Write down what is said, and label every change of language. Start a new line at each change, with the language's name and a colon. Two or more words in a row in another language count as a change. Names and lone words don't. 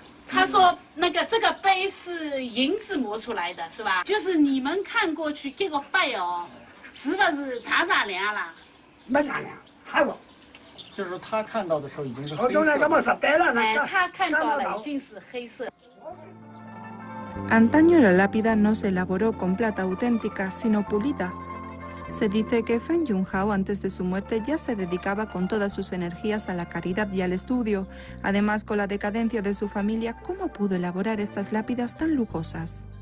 Chinese: 他说那个这个杯是银子磨出来的，是吧？就是你们看过去这个杯哦，是不是擦亮了？没擦亮，还有。就是他看到的时候已经是黑色。我从来干嘛10代了？哎，他看到了已经是黑色。
Spanish: Antaño la lápida no se elaboró con plata auténtica, sino pulida. Se dice que Feng Junhao antes de su muerte ya se dedicaba con todas sus energías a la caridad y al estudio. Además, con la decadencia de su familia, ¿cómo pudo elaborar estas lápidas tan lujosas?